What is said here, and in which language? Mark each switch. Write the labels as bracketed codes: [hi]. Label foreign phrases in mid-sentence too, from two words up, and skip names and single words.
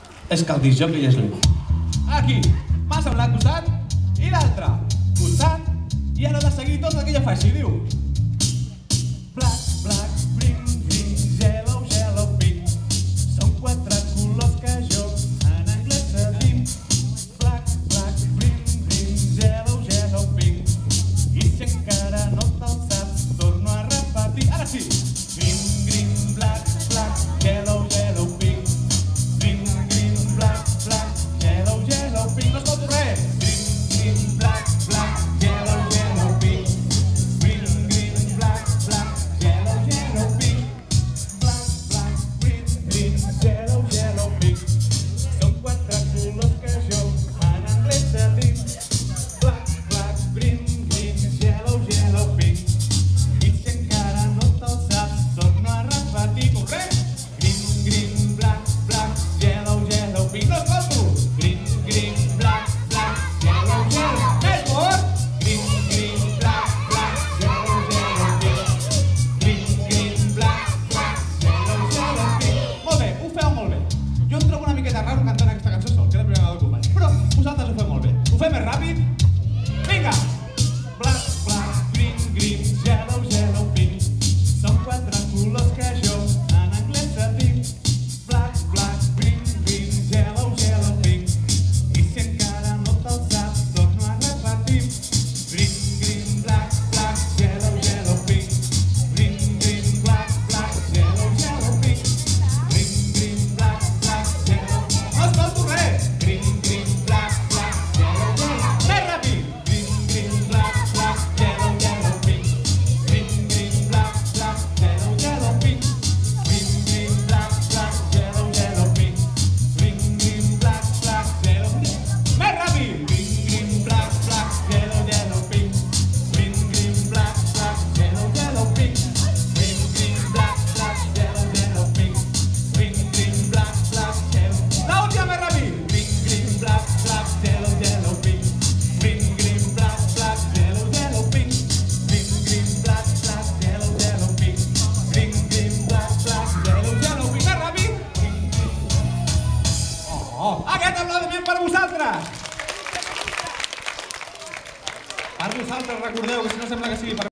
[ca] És que el discjockey és l'Evo. Aquí, passa un costat i l'altre costat i ara de seguir tot el que ja faci, diu [en] black, black, green, green, yellow, yellow, pink. [ca] Són 4 colors que jo en anglès se dic [en] black, black, green, green, yellow, yellow, pink. [ca] I si encara no te'l saps, torno a repetir. Ara sí! [en] Green, green, black, black, yellow, yellow, pink. Green, green, black, black, yellow, yellow, pink. [ca] No escolto res! [en] Green, green, black, black, yellow, yellow, pink. Green, green, black, black, yellow, yellow, pink. Black, black, green, green, yellow, yellow, pink. [ca] Són 4 colors que jo en anglès se dic [en] black, black, green, green, yellow, yellow, pink. [ca] I si encara no te'l saps, torno a repetir. Correcte? [en] Green, green, black, black, yellow, yellow, pink. [ca] No escolto! [en] Green, green, black, black, yellow, yellow. [ca] Més fort! [en] Green, green, black, black, yellow, yellow, pink. Green, green, black, black, yellow, yellow, pink. [ca] Molt bé, ho feu molt bé. Jo em trobo una miqueta raro cantant aquesta cançó sol, que és la primera vegada que ho faig. Però vosaltres ho feu molt bé. Ho fem més ràpid? Vinga! [en] Black, black, green, green, yellow, yellow, pink. [ca] Són 4 colors que jo en anglès se dic [en] black, black, green, green, yellow, yellow, pink. [ca] I si encara no te'l saps, torno a repetir. [en] Green, green, black, black, yellow, yellow, pink. Green, green, black, black, yellow, yellow, pink. Green, green, black, black, yellow. [ca] No escolto res! [en] Green, green, black, black, yellow, yellow. [ca] Més ràpid! [en] Green, green, black, black, yellow, yellow, pink. Green, green, black, black, yellow, yellow, pink. Green, green, black, black, yellow, yellow, pink. Green, green, black, black, yellow, pink. [ca] Més ràpid! [en] Green, green, black, black, yellow, yellow, pink. Green, green, black, black, yellow, yellow, pink. Green, green, black, black, yellow, yellow, pink. Green, green, black, black, yellow. [ca] L'última més ràpid! [en] Green, green, black, black, yellow, yellow, pink. Green, green, black, black, yellow, yellow, pink. Green, green, black, black, yellow, yellow, pink. Green, green, black, black, yellow, yellow, pink. [ca] Més ràpid! Oh! Aquest aplaudiment per vosaltres! Per vosaltres, recordeu que si no sembla que sigui per